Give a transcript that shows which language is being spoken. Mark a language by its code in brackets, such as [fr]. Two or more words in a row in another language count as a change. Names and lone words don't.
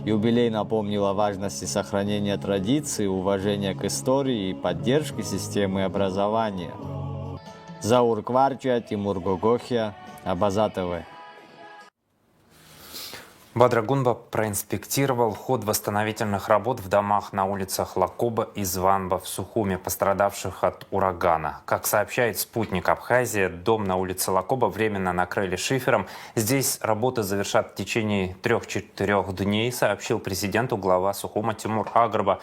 [ru] Юбилей напомнил о важности сохранения традиций, уважения к истории и поддержки системы образования. Заур Кварча, Тимур Гогохия, Абаза ТВ. Бадра Гунба проинспектировал ход восстановительных работ в домах на улицах Лакоба и Званба в Сухуме, пострадавших от урагана. Как сообщает «Спутник Абхазия», дом на улице Лакоба временно накрыли шифером. Здесь работы завершат в течение 3-4 дней, сообщил президенту глава Сухума Тимур Агрба.